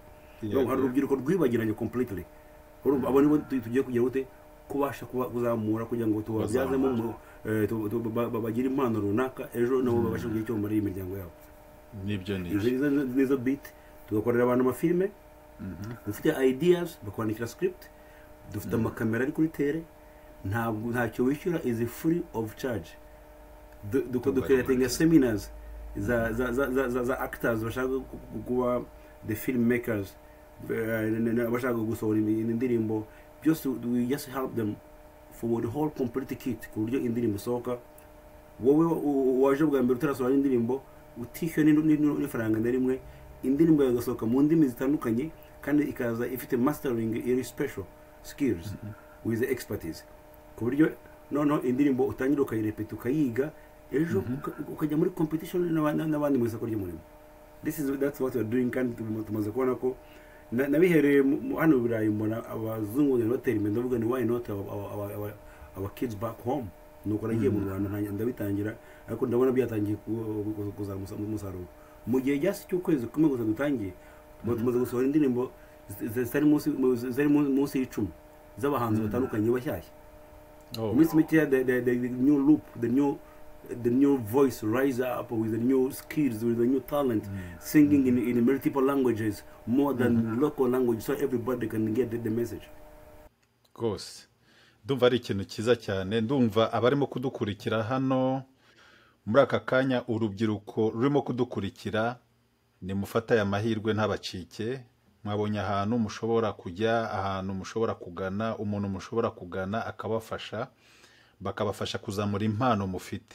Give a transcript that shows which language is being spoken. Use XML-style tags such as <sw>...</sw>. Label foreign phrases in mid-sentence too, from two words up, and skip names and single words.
<rw>Hari urubyiruko rwibagiranye completely. Abo nibo tugiye kugira gute kubasha kuzamura kugira ngo tubabyazemo bagira impano runaka ejo nabo babashe kugira icyo bamara imiryango yabo. Nibyo nizo beat tugakorera abantu amafilme, dufite ideas bakwandikira script, dufite amakamera ari kuri tere, ntacyo wishyura,</rw> <en>is free of charge.</en> <rw>Dukoratinga seminars za actors bashaka kuba</rw> <en>the filmmakers,</en> <rw>bashaka gusohora indirimbo byose,</rw> <en>we just help them for the whole complete kit</en> <rw>ku buryo indirimbo isohoka. Wowe waje bwa mbere utarasohora indirimbo utishyuye n'ifaranga na rimwe, indirimbo yagasohoka mu ndimi zitandukanye kandi ikaza ifite mastering iri</rw> <en>special skills with expertise,</en> <rw>ku buryo noneho indirimbo utangira ukayirepeta ukayiga, ejo ukajya muri competition n'abandi mu isoko ry'umurimo.</rw> <en>That's what we are doing,</en> <rw>kandi tumaze kubona ko nabihereye hano mu Burayi, mbona abazungu batera imbere, ndavuga ni</rw> <en>why not our kids back home.</en> <rw>Nuko nagiye mu Rwanda ndabitangira, ariko ndabona byatangiye kuzana umusaruro. Mu gihe cyasi cy'ukwezi kumwe gusa dutangiye, tumaze gusohora indirimbo zari munsi y'10 z'abahanzi batandukanye bashyashya. Iminsi mike</rw> <en>the new loop, the new voice rise up with the new skills, with the new talent, singing in multiple languages, more than local language, so everybody can get the message.</en> <rw>Rwose ndumva ari ikintu cyiza cyane. Ndumva abarimo kudukurikira hano muri aka kanya, urubyiruko rurimo kudukurikira, ni mufata aya mahirwe ntabacike. Mwabonye ahantu mushobora kujya, ahantu mushobora kugana, umuntu mushobora kugana akabafasha, bakabafasha kuzamura impano mufite.</rw>